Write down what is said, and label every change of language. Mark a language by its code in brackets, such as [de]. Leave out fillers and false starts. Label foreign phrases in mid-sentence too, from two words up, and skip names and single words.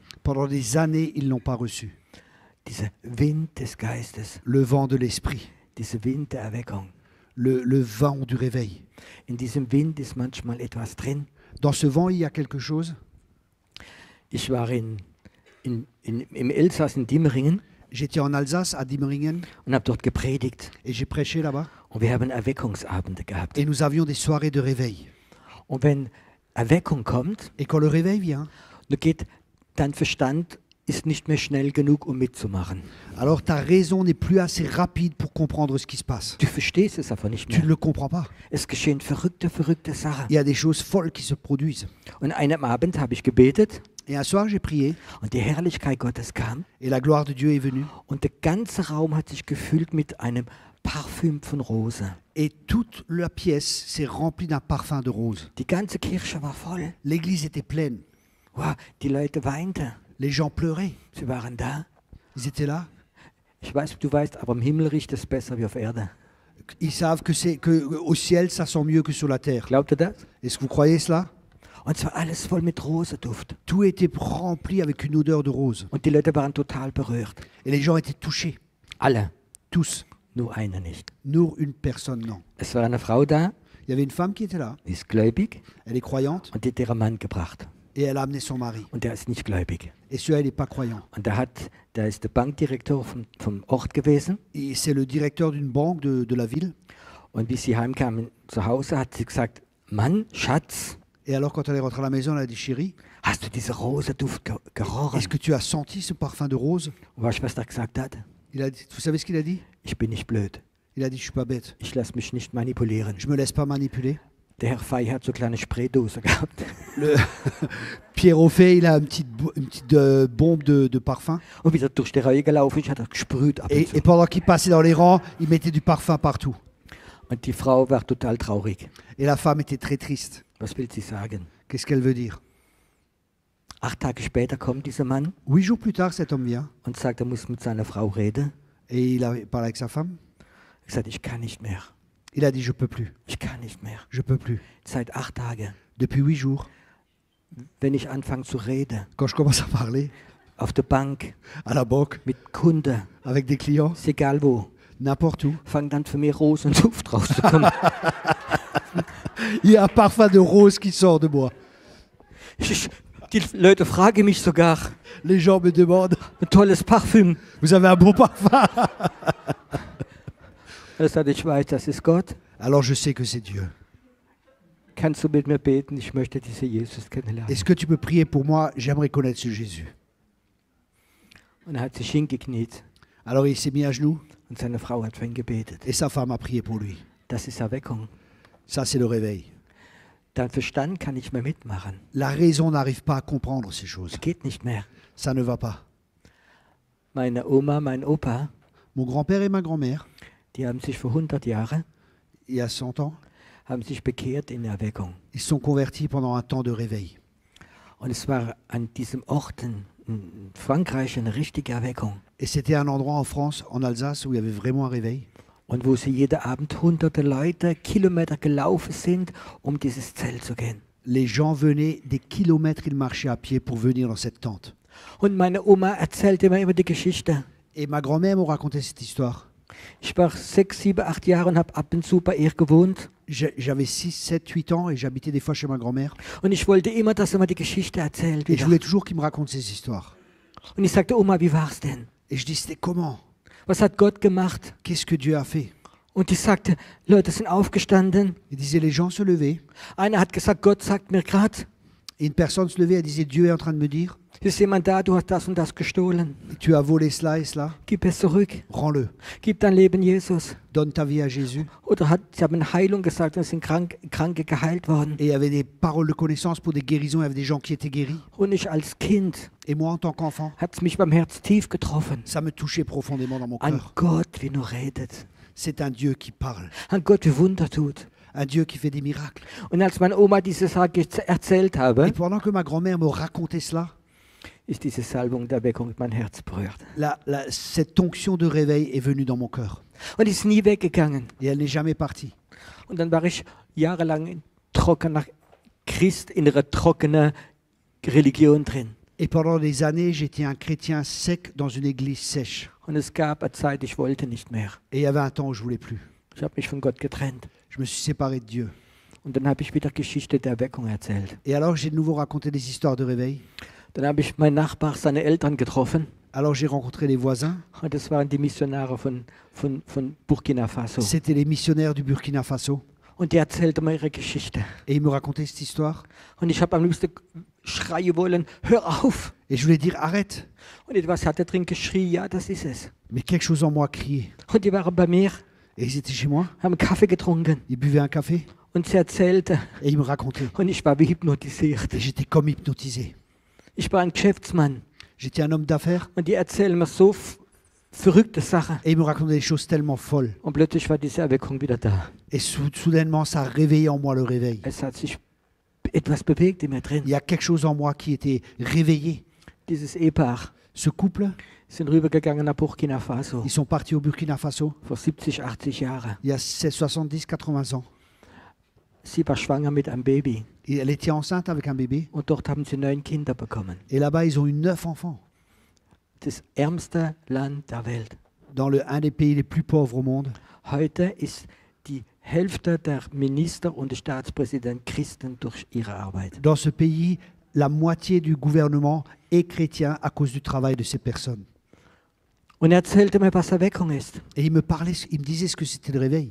[fr] Pendant des années, ils ne l'ont pas reçu. [de] Dieser Wind des Geistes, [fr] Le vent de l'Esprit. [de] dieser Wind der Erweckung. [fr] Le vent du réveil. [de] In diesem Wind ist manchmal etwas drin. [fr] Dans ce vent, il y a quelque chose. [de] Ich war im Elsass in Dimmeringen [fr] J'étais en Alsace, à Dimmeringen, [de] und habe dort gepredigt. [fr] et j'ai prêché là-bas. [de] Und wir haben Erweckungsabende gehabt. [fr] Et nous avions des soirées de réveil. [de] Und wenn Erweckung kommt, [fr] Et quand le réveil vient, [de] dein Verstand ist nicht mehr schnell genug, um mitzumachen. [fr] alors ta raison n'est plus assez rapide pour comprendre ce qui se passe. [de] Du verstehst es einfach nicht [fr] Tu ne [de] mehr. [fr] le comprends pas. [de] Es geschehen verrückte Sachen. [fr] Il y a des choses folles qui se produisent. [de] Und einem Abend habe ich gebetet [fr] Et un soir, j'ai prié, [de] und die Herrlichkeit Gottes kam [fr] et la gloire de Dieu est venue. [de] und der ganze Raum hat sich gefüllt mit einem Parfüm von Rose. [fr] Et toute la pièce s'est remplie d'un parfum de rose. [de] Die ganze Kirche war voll. [fr] L'église était pleine. [de] Wow, die Leute weinten. [fr] Les gens pleuraient. [de] Sie waren da. [fr] Ils étaient là. [de] Ich weiß, du weißt, aber im Himmel riecht es besser wie auf Erde. [fr] Ils savent que au ciel, ça sent mieux que sur la terre. [de] Glaubt ihr das? [fr] Est-ce que vous croyez cela? [de] Und zwar alles voll mit Rosenduft. [fr] Tout était rempli avec une odeur de rose. [de] Und die Leute waren total berührt. [fr] Et les gens étaient touchés. [de] Alle. [fr] Tous. [de] Nur einer nicht. [fr] Nur une personne, non. [de] Es war eine Frau da, [fr] Il y avait une femme qui était là. [de] die ist gläubig [fr] Elle est croyante. [de] und die hat ihren Mann gebracht. [fr] Et elle a amené son mari. [de] Und der ist nicht gläubig. [fr] Et celui-là, il n'est pas croyant. [de] Und der ist der Bankdirektor vom Ort gewesen. [fr] Et c'est le directeur d'une banque de la ville. [de] Und wie sie heimkamen zu Hause, hat sie gesagt, Mann, Schatz, [fr] Et alors, quand elle est rentrée à la maison, elle a dit, chérie, [de] hast du diese Rosenduft gerochen? [fr] est-ce que tu as senti ce parfum de rose? [de] Und weißt du, was er gesagt hat? [fr] Il a dit, vous savez ce qu'il a dit? [de] Ich bin nicht blöd. [fr] Il a dit, je suis pas bête. [de] Ich lasse mich nicht manipulieren. [fr] Je me laisse pas manipuler. [de] Der Herr Fey hat so kleine Spraydose gehabt. [fr] Pierre Auffay, il a une petite bombe de parfum. [de] Und wie er durch die Reihe gelaufen ist, hat er gesprüht ab und [fr] Et [de] zu. [fr] pendant qu'il passait dans les rangs, il mettait du parfum partout. [de] Und die Frau war total traurig. [fr] Et la femme était très triste. [de] Was will sie sagen? [fr] Qu'est-ce qu'elle veut dire? [de] 8 Tage später kommt dieser Mann [fr] 8 jours plus tard, cet homme vient [de] und sagt, er muss mit seiner Frau reden. [fr] et il a parlé avec sa femme. [de] Er sagt, ich kann nicht mehr. [fr] Il a dit, je peux plus, [de] Ich kann nicht mehr. [fr] je peux plus. [de] Seit 8 Tagen, [fr] Depuis 8 jours, [de] wenn ich anfange zu reden, [fr] quand je commence à parler [de] auf der Bank, [fr] à la banque, [de] mit Kunden, [fr] avec des clients, [de] ist egal wo, [fr] n'importe où, [de] fangen dann für mich Rosenduft rauszukommen. [fr] il y a un parfum de rose qui sort de moi. [de] Die Leute fragen mich sogar, [fr] Les gens me demandent, [de] ein tolles Parfüm. [fr] vous avez un bon parfum? [de] Er sagt, ich weiß, das ist Gott. [fr] Alors je sais que c'est Dieu. [de] kannst du mit mir beten? Ich möchte diesen Jesus kennenlernen. [fr] Est-ce que tu peux prier pour moi? J'aimerais connaître ce Jésus. [de] Und er hat sich hingekniet [fr] Alors il s'est mis à genoux [de] und seine Frau hat für ihn gebetet. [fr] et sa femme a prié pour lui. [de] Das ist Erweckung. [fr] Ça, c'est le réveil. [de] Dein Verstand kann nicht mehr mitmachen. [fr] La raison n'arrive pas à comprendre ces choses. [de] Es geht nicht mehr. [fr] Ça ne va pas. [de] Meine Oma, mein Opa, [fr] Mon grand-père et ma grand-mère, [de] die haben sich vor 100 Jahren [fr] il y a 100 ans, [de] haben sich bekehrt in Erweckung. [fr] ils se sont convertis pendant un temps de réveil. [de] Und es war an diesem Ort in Frankreich eine richtige Erweckung. [fr] Et c'était un endroit en France, en Alsace, où il y avait vraiment un réveil. [de] Und wo sie jeden Abend hunderte Leute Kilometer gelaufen sind, um dieses Zelt zu gehen. [fr] Les gens venaient des kilomètres, ils marchaient à pied pour venir dans cette tente. [de] Und meine Oma erzählte mir immer die Geschichte. [fr] Et ma grand-mère m'a raconté cette histoire. [de] Ich war 6, 7, 8 Jahre und habe ab und zu bei ihr gewohnt. [fr] J'avais 6, 7, 8 ans et j'habitais des fois chez ma grand-mère. [de] Und ich wollte immer, dass er mir die Geschichte erzählt. [fr] Et je [de] Wieder. [fr] voulais toujours qu'il me raconte ces histoires. [de] Und ich sagte, Oma, wie war's denn? [fr] Et je dis, c'était comment? [de] Was hat Gott gemacht? [fr] Qu'est-ce que Dieu a fait? [de] Und ich sagte, Leute sind aufgestanden. [fr] Il disait, les gens se levaient. [de] Einer hat gesagt, Gott sagt mir gerade, [fr] Et une personne se levait, elle disait, Dieu est en train de me dire, [de] ist jemand da, du hast das und das gestohlen. [fr] tu as volé cela et cela, [de] Gib es zurück. [fr] rends-le. [de] Gib dein Leben Jesus. [fr] Donne ta vie à Jésus. [de] Oder sie haben Heilung gesagt und es sind Kranke geheilt worden. [fr] Et il y avait des paroles de connaissance pour des guérisons, il y avait des gens qui étaient guéris. [de] Und ich als Kind [fr] Et moi, en tant qu'enfant, [de] hat es mich beim Herz tief getroffen. [fr] ça me touchait profondément dans mon [de] An [fr] cœur. [de] Gott, wie nur redet. [fr] C'est un Dieu qui parle, [de] An Gott, wie Wunder tut. [fr] un Dieu qui fait des miracles. [de] Und als meine Oma diese Sache erzählt [fr] Et [de] habe, [fr] pendant que ma grand-mère me racontait cela, [de] ist diese Salbung der Weckung in mein Herz berührt. [fr] cette onction de réveil est venue dans mon cœur. [de] Und ist nie weggegangen. [fr] Et elle n'est jamais partie. [de] Und dann war ich jahrelang in trockener Christ, in einer trockenen Religion drin. [fr] Et pendant des années, j'étais un chrétien sec dans une église sèche. [de] Und es gab eine Zeit, ich wollte nicht mehr. [fr] Et il y avait un temps où je voulais plus. [de] Ich habe mich von Gott getrennt. [fr] Je me suis séparé de Dieu. [de] Und dann habe ich wieder Geschichte der Erweckung erzählt. [fr] Et alors, j'ai de nouveau raconté des histoires de réveil. [de] Dann habe ich meinen Nachbar, seine Eltern getroffen. [fr] Alors, j'ai rencontré les voisins. [de] Und das waren die Missionare von Burkina Faso. [fr] C'était les missionnaires du Burkina Faso. [de] Und die erzählte mir ihre Geschichte. [fr] Et ils me racontaient cette histoire. [de] Und ich habe am liebsten schreien wollen, hör auf. [fr] Et je voulais dire, arrête. [de] Und etwas hat er drin geschrien, ja, das ist es. [fr] Mais quelque chose en moi criait. [de] Und die waren bei mir, [fr] Et ils étaient chez moi. [de] haben Kaffee getrunken. [fr] Ils buvaient un café. [de] Und sie erzählte. [fr] Et ils me racontaient. [de] Und ich war wie hypnotisiert. [fr] Et j'étais comme hypnotisé. [de] Ich war ein Geschäftsmann. [fr] J'étais un homme d'affaires. [de] Und die erzählen mir so verrückte Sachen. [fr] Et ils me racontaient des choses tellement folles. [de] Und plötzlich war diese Erweckung wieder da. [fr] Et soudainement, ça a réveillé en moi le réveil. [de] Es hat sich etwas bewegt in mir drin. [fr] Il y a quelque chose en moi qui était réveillé. [de] Dieses Ehepaar [fr] Ce couple, [de] sind rübergegangen nach Burkina Faso [fr] ils sont partis au Burkina Faso [de] vor 70, 80 Jahren. [fr] il y a 70, 80 ans. [de] Sie war schwanger mit einem Baby. [fr] Et elle était enceinte avec un bébé. [de] Und dort haben sie 9 Kinder bekommen. [fr] Et là-bas, ils ont eu 9 enfants. [de] Das ärmste Land der Welt. [fr] Dans un des pays les plus pauvres au monde. [de] Heute ist die Hälfte der Minister und der Staatspräsident Christen durch ihre Arbeit. [fr] Dans ce pays, la moitié du gouvernement est chrétien à cause du travail de ces personnes. [de] Und er erzählte mir, was Erweckung ist. [fr] Et il me disait ce que c'était le réveil.